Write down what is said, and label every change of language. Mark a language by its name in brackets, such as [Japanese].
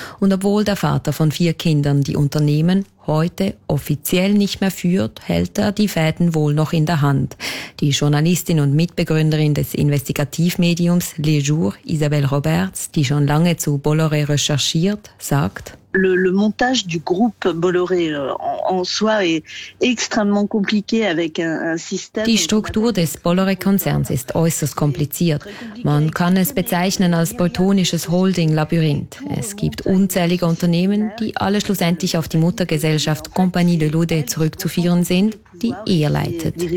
[German] Und obwohl der Vater von 4 Kindern die Unternehmen heute offiziell nicht mehr führt, hält er die Fäden wohl noch in der Hand. Die Journalistin und Mitbegründerin des Investigativmediums Les Jours, Isabelle Roberts, die schon lange zu Bolloré recherchiert, sagt, [French] Le montage du groupe Bolloré en soi est extrêmement compliqué avec un système. [German] Die Struktur des Bolloré-Konzerns ist äußerst kompliziert. Man kann es bezeichnen als bretonisches Holding-Labyrinth. Es gibt unzählige Unternehmen, die alle schlussendlich auf die Muttergesellschaft Compagnie de Lodet zurückzuführen sind, die er leitet.